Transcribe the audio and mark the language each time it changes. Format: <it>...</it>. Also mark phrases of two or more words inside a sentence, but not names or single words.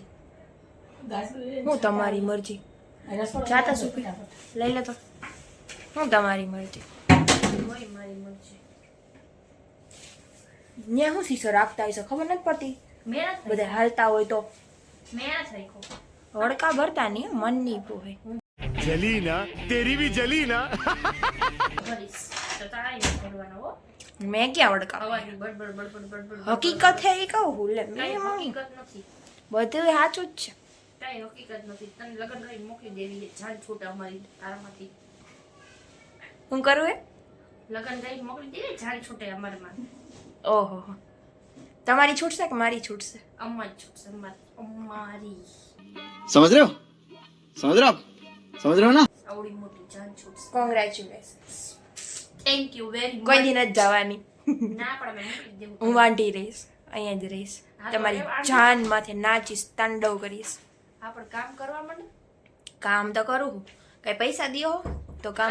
<gu>હું તમારી મરજી. જાતા સુપી લઈ લે તો. હું તમારી મરજી. હોય મારી મરજી. ત્યાં હું શીશો રાખતા હશો ખબર નથી પડતી. મેં બધા હાલતા હોય તો નથી રાખ્યો. હડકા ભરતા નહીં, મન નહીં પોહે.</gu> <hi>जली ना तेरी भी जली ना</hi> <gu>કરીશ તો તારા નહીં કરવાનો હો. મેં ક્યાં હડકા હવાની બડબડ બડબડ બડબડ. હકીકત હે એ કહું હું લે કાંઈ મેં હકીકત નથી. બધું સાચું જ છે. કાંઈ હકીકત નથી. તને લગ્ન કરી મોકલી દેવી છે જાન છૂટા અમારી તારામાંથી. હું કરું એ લગ્ન કરી મોકલી દેવી જાન છૂટે અમારામાં. ઓહો તમારી છૂટશે કે મારી છૂટશે? અમાર છૂટશે અમારી.</gu> <hi>समझ रहे हो समझ रहे हो आप समझ रहे हो ना</hi> <gu>આવડી મોટી જાન છૂટશે. કોંગ્રેચ્યુલેશન્સ.</gu> <en>Thank you very</en> <gu>કોઈ મચ. દી નથી જવાની. ના પણ મેં મોકલી દેવું. હું વાંઢી રહીશ, અહીંયા જ રહીશ. હા, તો તમારી એ વાંઢી. જાન માથે નાચીશ, તાંડવ કરીશ. હા પણ કામ કરવા માંડે. કામ તો કરું હું. કઈ પૈસા દિયો તો કામ</gu>